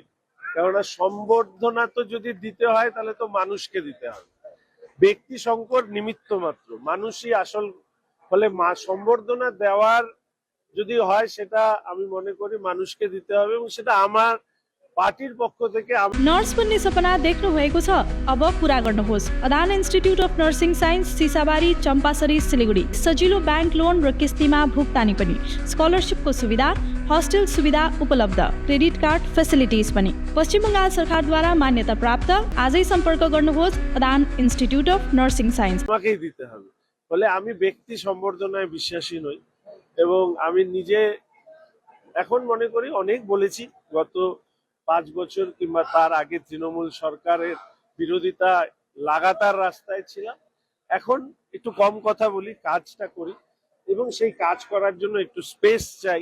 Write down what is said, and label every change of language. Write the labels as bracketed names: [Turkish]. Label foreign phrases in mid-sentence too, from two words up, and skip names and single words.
[Bangla] কেননা সম্বর্ধনা তো যদি দিতে হয় তাহলে তো মানুষকে দিতে হবে, ব্যক্তি শঙ্কর নিমিত্ত মাত্র, মানুষই আসল। ফলে সম্বর্ধনা দেওয়ার যদি হয় সেটা আমি মনে করি মানুষকে दिते হবে এবং সেটা আমার পার্টির পক্ষ থেকে [Nepali] नर्स बन्ने सपना देख्नु भएको छ? अब पूरा गर्नुहोस्। अदान इन्स्टिट्युट अफ नर्सिङ साइन्स, सिसाबारी, चम्पासरी, सिलिगुडी। सजिलो [English] bank loan [Nepali] र किस्तीमा भुक्तानी पनि, स्कलरशिपको सुविधा, हस्टेल सुविधा उपलब्ध, [English] credit card facilities [Nepali] पनि। पश्चिम बङ्गाल सरकारद्वारा मान्यता प्राप्त। आजै सम्पर्क गर्नुहोस् अदान इन्स्टिट्युट अफ नर्सिङ साइन्स। [Bangla] আমাকেই দিতে হবে। ফলে আমি ব্যক্তি সম্বর্ধনায় বিশ্বাসী নই এবং আমি নিজে এখন মনে করি অনেক বলেছি, গত 5 বছর কিংবা তার আগে তৃণমূল সরকারের বিরোধিতা লাগাতার রাস্তায় ছিলাম। এখন একটু কম কথা বলি, কাজটা করি এবং সেই কাজ করার জন্য একটু স্পেস চাই।